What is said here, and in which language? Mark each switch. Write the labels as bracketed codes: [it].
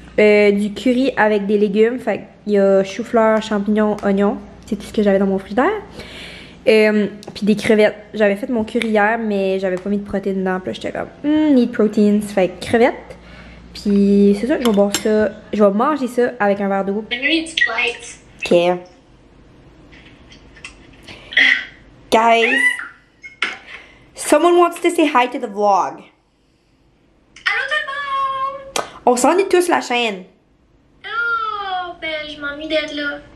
[fr] Du curry avec des légumes. Fait qu'il y a chou-fleur, champignons, oignons. C'est tout ce que j'avais dans mon frigidaire. Puis des crevettes. J'avais fait mon curry hier, mais j'avais pas mis de protéines dedans. Puis là, j'étais comme, [en] need proteins. [fr] Fait que crevettes. Puis c'est ça, je vais boire ça. Je vais manger ça avec un verre d'eau. Ok. [en] Guys, someone wants to say hi to the vlog. [fr] Allô tout le monde! On s'ennuie tous la chaîne. Oh, ben je m'ennuie d'être là.